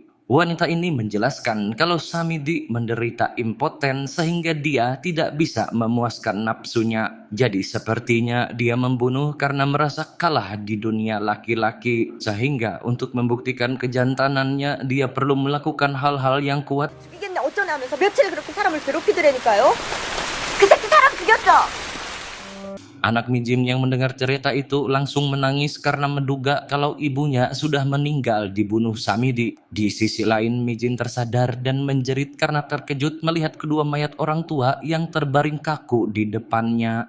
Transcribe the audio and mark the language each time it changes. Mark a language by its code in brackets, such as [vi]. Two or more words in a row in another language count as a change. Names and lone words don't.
[id] Wanita ini menjelaskan kalau Samidi menderita impoten sehingga dia tidak bisa memuaskan nafsunya. Jadi sepertinya dia membunuh karena merasa kalah di dunia laki-laki. Sehingga untuk membuktikan kejantanannya dia perlu melakukan hal-hal yang kuat. [ko] 죽이겠냐 어쩌냐 하면서 며칠 그렇게 사람을 괴롭히더라니까요. 그 새끼 사람 죽였어. [id] Anak Mijin yang mendengar cerita itu langsung menangis karena menduga kalau ibunya sudah meninggal dibunuh Samidi. Di sisi lain, Mijin tersadar dan menjerit karena terkejut melihat kedua mayat orang tua yang terbaring kaku di depannya.